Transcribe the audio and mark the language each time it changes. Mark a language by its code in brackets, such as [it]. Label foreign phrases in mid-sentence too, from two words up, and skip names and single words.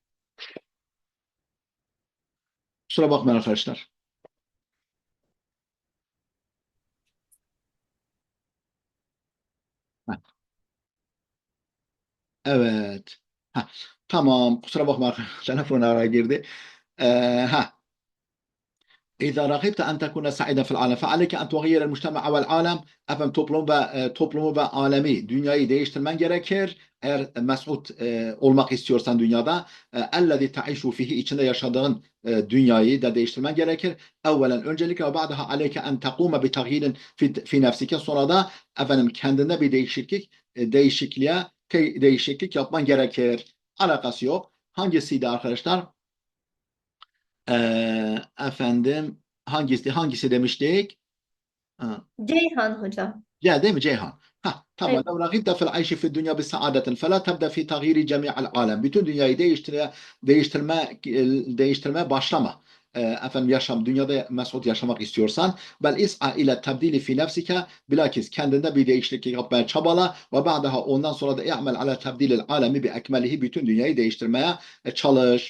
[tr] Kusura bakmayın arkadaşlar. Heh, evet. Heh, tamam kusura bakma arkadaşlar. Telefon araya girdi. Ha. [ar] إذا رغبت أن تكون سعيدا في العالم فعليك أن تغير المجتمع والعالم [tr] efendim toplumu ve alemi dünyayı değiştirmen gerekir. eğer mesut olmak istiyorsan dünyada [ar] الذي تعيش فيه [tr] içinde yaşadığın dünyayı da değiştirmen gerekir. [ar] Evvelen öncelikle وبعدها عليك أن تقوم بتغيير في نفسك [tr] sonra da efendim kendinde bir değişiklik yapman gerekir. Alakası yok. Hangisiydi arkadaşlar? Efendim hangisi demiştik? Ha, Ceyhan hocam. ya değil mi Ceyhan? Ha, tamam. Evet. [ar] لو رغبت في العيش في الدنيا بسعادة فلا تبدأ في تغيير جميع العالم. [tr] Bütün dünyayı değiştirmeye başlama. Efendim dünyada mesut yaşamak istiyorsan [ar] بل اسع إلى تبديل في نفسك [tr] bilakis kendinde bir değişiklik yapmaya çabala [ar] وبعدها [tr] ondan sonra da [ar] اعمل على تبديل العالم بأكمله [tr] bütün dünyayı değiştirmeye çalış.